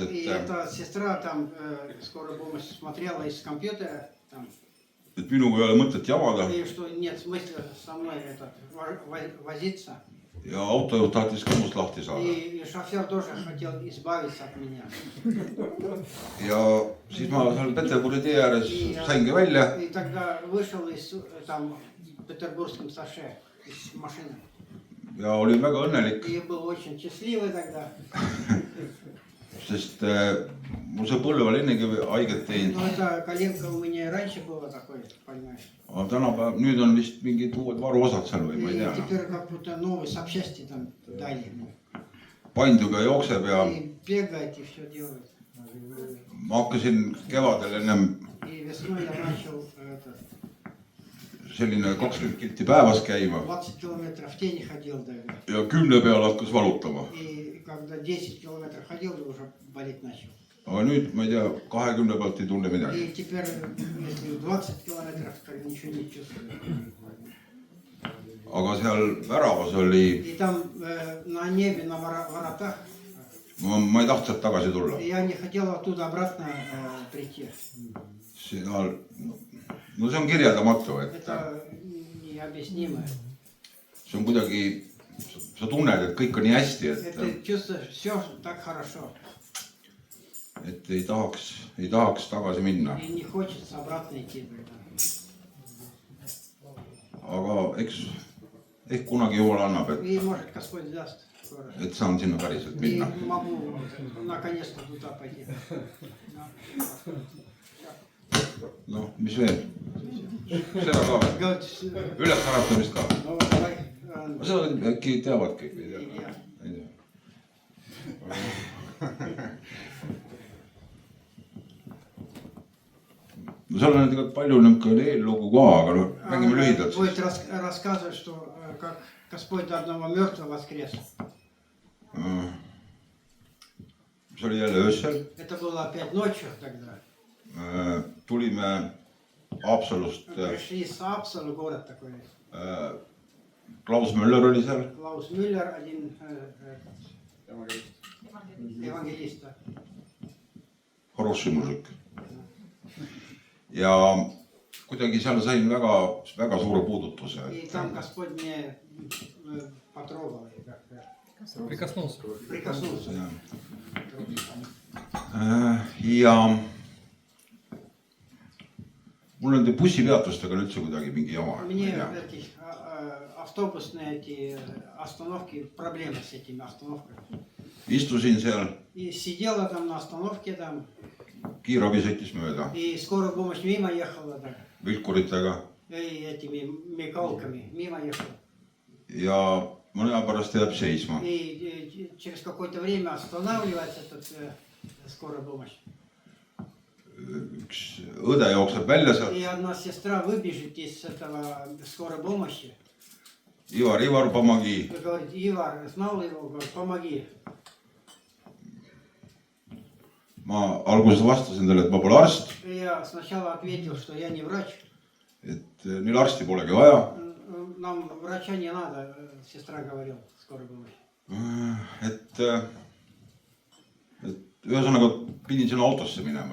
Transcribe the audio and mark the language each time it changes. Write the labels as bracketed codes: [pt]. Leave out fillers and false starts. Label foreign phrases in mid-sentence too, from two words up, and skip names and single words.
[ru] И эта сестра там скорая помощь смотрела из компьютера, там, [et] et minuga ei ole mõtet jamada [ru] и что нет смысла со мной возиться. [et] ja autojuht tahtis ka must lahti saada. [ru] И шофер тоже хотел избавиться от меня. [et] Ja siis ma seal Peterburi tee ääres saingi välja. [ru] И тогда вышел из там Петербургском шоссе из машины. [et] Ja olin väga õnnelik, [ru] И был очень счастливый тогда. [et] sest mul see põlv oli ennegi haiget teinud. [ru] Но эта коленка у меня и раньше была такой, понимаешь. [et] Aga tänapäev, nüüd on vist mingid uued varuosad seal või ma ei И tea. [ru] теперь как будто новые запчасти там дали. [et] Panduga jookseb ja [ru] И бегает и все делает. [et] ma hakkasin kevadel ennem [ru] И весной я начал [et] selline 20 kilti päevas käima [ru] 20 километров в тени ходил тогда. [et] ja 10 peal hakkas valutama. [ru] И когда 10 километров ходил, уже болеть начал. [et] Aga nüüd ma ei tea, 20 pealt ei tunne midagi. [ru] И теперь, если 20 километров, то ничего не чувствую. [et] Aga seal väravas oli, [ru] И там на небе, на воротах, [et] ma ei tahtnud sealt tagasi tulla. [ru] я не хотел оттуда обратно прийти. [et] Seal, no see on kirjeldamatu, et [ru] Это необъяснимо. [et] see on kuidagi, sa tunned, et kõik on nii hästi, [ru] Это чувствуешь, все так хорошо. [et] et ei tahaks tagasi minna. [ru] И не хочется обратно идти тогда. [et] Aga ehk kunagi Jumal annab, [ru] И может Господь даст скоро. [et] et saan sinna päriselt И minna. [ru] могу наконец-то туда пойти. [et] Noh, mis veel? Seda ka veel. [ru] Говорит, [et] Üles äratamist ka. [ru] ну давай. [et] Seda äkki teavad kõik või Ei tea? tea. Ei tea. No seal on tegelikult palju niisugune eellugu ka, aga no mängime lühidalt Будет siis. [ru] рассказывать, что как Господь до одного мертвого воскрес. [et] See oli jälle öösel. [ru] Это было опять ночью тогда. [et] Tulime Haapsalust, [ru] Пришли с Апсала, город такой. [et] Klaus Müller oli seal. [ru] Klaus Müller, один евангелист. Хороший мужик. [et] Ja kuidagi seal sain väga suure puudutuse. [ru] И там Господь мне потрогал. Прикоснулся. Прикоснулся. [et] Ja mul on bussipeatustega üldse kuidagi mingi jama. [ru] Мне эти автобусные эти остановки, проблемы с этими остановками. [et] Istusin seal, [ru] И сидела там на остановке там, [et] kiirabi sõitis mööda [ru] и скорая помощь мимо ехала так, [et] vilkuritega [ru] и этими мигалками мимо ехала. [et] ja mõne aja pärast jääb seisma. [ru] И через какое-то время останавливается эта скорая помощь. [et] Üks õde jookseb välja sealt. [ru] И одна сестра выбежит из этого скорой помощи. Ivar, помоги. И говорит, Ивар, знал его, говорит, помоги. [et] Ma alguses vastasin talle, et ma pole arst, [ru] И я сначала ответил, что я не врач. [et] et neil arsti polegi vaja. [ru] Нам врача не надо, сестра говорила, скорой помощи. [et] Et ühesõnaga pidin sinna autosse minema.